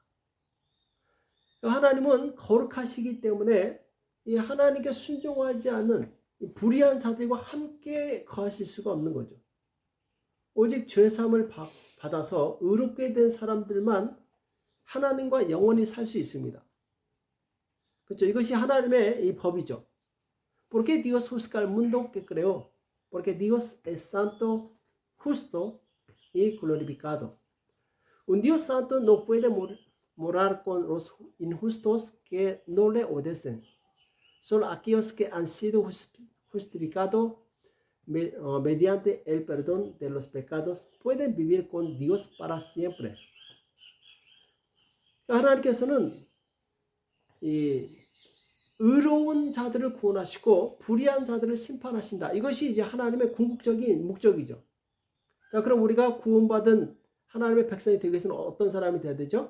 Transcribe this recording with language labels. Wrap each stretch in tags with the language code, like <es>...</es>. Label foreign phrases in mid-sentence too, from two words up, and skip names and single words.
<ko>하나님은 거룩하시기 때문에 이 하나님께 순종하지 않는 불의한 자들과 함께 거하실 수가 없는 거죠. 오직 죄사함을 받아서 의롭게 된 사람들만 하나님과 영원히 살 수 있습니다. 그렇죠? 이것이 하나님의 이 법이죠.</ko> <es>Porque Dios juzga al mundo que creó. Porque Dios es santo, justo y glorificado. Un Dios santo no puede morar con los injustos que no le obedecen. Solo aquellos que han sido justificados mediante el perdón de los pecados pueden vivir con Dios para siempre.</es> <ko>하나님께서는 이 의로운 자들을 구원하시고 불의한 자들을 심판하신다. 이것이 이제 하나님의 궁극적인 목적이죠. 자, 그럼 우리가 구원받은 하나님의 백성이 되기 위해서는 어떤 사람이 돼야 되죠?</ko>